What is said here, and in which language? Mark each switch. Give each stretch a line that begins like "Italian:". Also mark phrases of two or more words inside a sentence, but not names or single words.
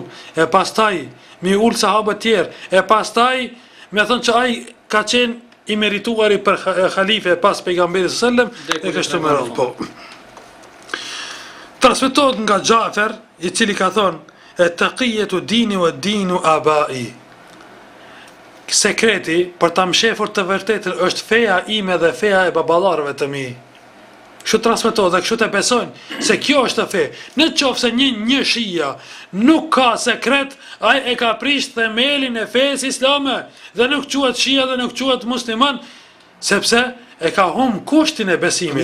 Albanian: E pastaj mi ul sahabët tjerë. E pastaj me thënë që ai ka qenë i merituari për khalife pas pejgamberit sallam e kështu me radhë. Po. Transmetohet nga Xhafer, i cili ka thonë
Arabic: التقية ديني ودين آبائي.
Albanian: Sekreti për ta mshefur të vërtetën është feja ime dhe feja e baballarëve të mi. Kështu transmetohet dhe kështu të besojnë se kjo është fe. Në qoftë se një shia nuk ka sekret, ai e ka prish themelin e fesë islame dhe nuk quhet shia dhe nuk quhet musliman, sepse e ka humb kushtin e besimit.